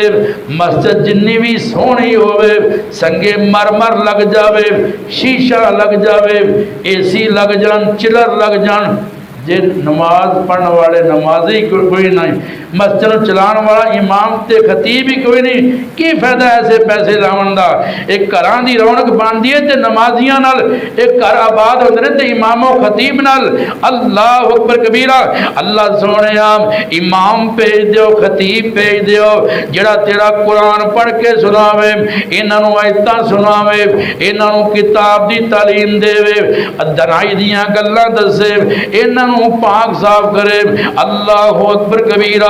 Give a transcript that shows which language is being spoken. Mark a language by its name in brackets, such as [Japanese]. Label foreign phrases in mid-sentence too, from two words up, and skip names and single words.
[Punjabi] ਮਸਜਿਦ ਜਿੰਨੀ ਭੀ ਸੋਹਣੀ ਹੋਵੇ, ਸੰਗੇ ਮਰਮਰ ਲੱਗ ਜਾਵੇ, ਸ਼ੀਸ਼ਾ ਲੱਗ ਜਾਵੇ, ਏਸੀ ਲੱਗ ਜਾਣ, ਚਿਲਰ ਲੱਗ ਜਾਣ। ਜੇ ਨਮਾਜ਼ ਪੜ੍ਹਨੇ ਵਾਲੇ ਨਮਾਜ਼ੀ ਕੋਈ ਨਹੀਂ, ਮਸਜਿਦ ਚਲਾਨੇ ਵਾਲਾ ਇਮਾਮ ਤੇ ਖ਼ਤੀਬ ਹੀ ਕੋਈ ਨਹੀਂ, ਕੀ ਫ਼ਾਇਦਾ ਐਸੇ ਪੈਸੇ ਲਾਵਨ ਦਾ। ਏਕ ਘਰਾਂ ਦੀ ਰੌਣਕ ਬਣਦੀ ਹੈ ਤੇ ਨਮਾਜ਼ੀਆਂ ਨਾਲ, ਏਕ ਘਰ ਆਬਾਦ ਹੋਂਦੇ ਨੇ ਤੇ ਇਮਾਮੋ ਖ਼ਤੀਬ ਨਾਲ। [Arabic] الله أكبر كبيرا. [Punjabi] ਅੱਲ੍ਹਾ ਸੋਹਣਿਆ ਇਮਾਮ ਭੇਜ ਦਿਓ, ਖ਼ਤੀਬ ਭੇਜ ਦਿਓ, ਜਿਹੜਾ ਤੇਰਾ ਕੁਰਾਨ ਪੜ੍ਹ ਕੇ ਸੁਣਾਵੇ, ਇਨ੍ਹਾਂ ਨੂੰ ਆਇਤਾਂ ਸੁਣਾਵੇ, ਇਨ੍ਹਾਂ ਨੂੰ ਕਿਤਾਬ ਦੀ ਤਾਲੀਮ ਦੇਵੇ, ਦਾਨਾਈ ਦੀਆਂ ਗੱਲਾਂ ਦੱਸੇ, ਇਨ੍ਹਾਂ ਨੂੰ ਪਾਕ ਸਾਫ਼ ਕਰੇ। [Arabic] الله أكبر كبيرا.